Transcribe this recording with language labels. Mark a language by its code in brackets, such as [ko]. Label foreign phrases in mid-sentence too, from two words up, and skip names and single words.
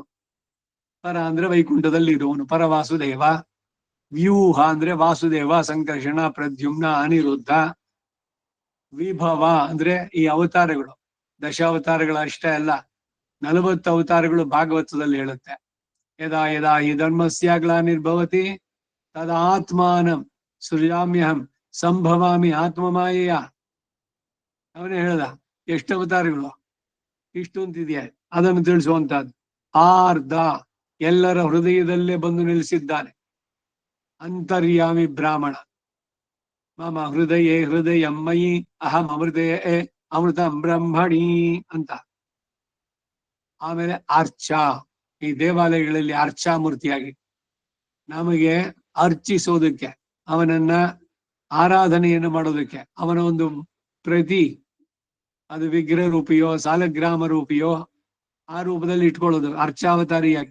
[kn] ಪರ ಅಂದ್ರೆ ವೈಕುಂಠದಲ್ಲಿ ಇರುವವನು ಪರ ವಾಸುದೇವ. ವ್ಯೂಹ ಅಂದ್ರೆ ವಾಸುದೇವ, ಸಂಕರ್ಷಣ, ಪ್ರದ್ಯುಮ್ನ, ಅನಿರುದ್ಧ. ವಿಭವ ಅಂದ್ರೆ ಈ ಅವತಾರಗಳು, ದಶಾವತಾರಗಳು ಅಷ್ಟೇ ಅಲ್ಲ, 40 ಅವತಾರಗಳು ಭಾಗವತದಲ್ಲಿ ಹೇಳುತ್ತೆ. [sa] ಯದಾ ಯದಾ ಹಿ ಧರ್ಮಸ್ಯ ಗ್ಲಾನಿರ್ಭವತಿ ತದಾತ್ಮಾನಂ ಸೃಜಾಮ್ಯಹಂ ಸಂಭವಾಮಿ ಆತ್ಮಮಾಯೆಯ. [kn] ಅವನೇ ಹೇಳ್ದ ಎಷ್ಟು ಅವತಾರಗಳು, ಇಷ್ಟು ಅಂತಿದೆಯಾ, ಅದನ್ನು ತಿಳಿಸುವಂತಹದ್ದು. ಆರ್ಧ ಎಲ್ಲರ ಹೃದಯದಲ್ಲೇ ಬಂದು ನಿಲ್ಲಿಸಿದ್ದಾನೆ. ಅಂತರ್ಯಾಮಿ ಬ್ರಾಹ್ಮಣ. [sa] ಮಮ ಹೃದಯೇ ಹೃದಯಮ್ಮಯಿ ಅಹಂ ಅಮೃತೇ ಅಮೃತಂ ಬ್ರಹ್ಮಣಿ ಅಂತ. [kn] ಆಮೇಲೆ ಅರ್ಚ, ಈ ದೇವಾಲಯಗಳಲ್ಲಿ ಅರ್ಚಾ ಮೂರ್ತಿಯಾಗಿ ನಮಗೆ ಅರ್ಚಿಸೋದಕ್ಕೆ, ಅವನನ್ನ ಆರಾಧನೆಯನ್ನು ಮಾಡೋದಕ್ಕೆ ಅವನ ಒಂದು ಪ್ರತಿ, ಅದು ವಿಗ್ರಹ ರೂಪಿಯೋ ಸಾಲಗ್ರಾಮ ರೂಪಿಯೋ ಆ ರೂಪದಲ್ಲಿ ಇಟ್ಕೊಳ್ಳೋದು ಅರ್ಚಾವತಾರಿಯಾಗಿ.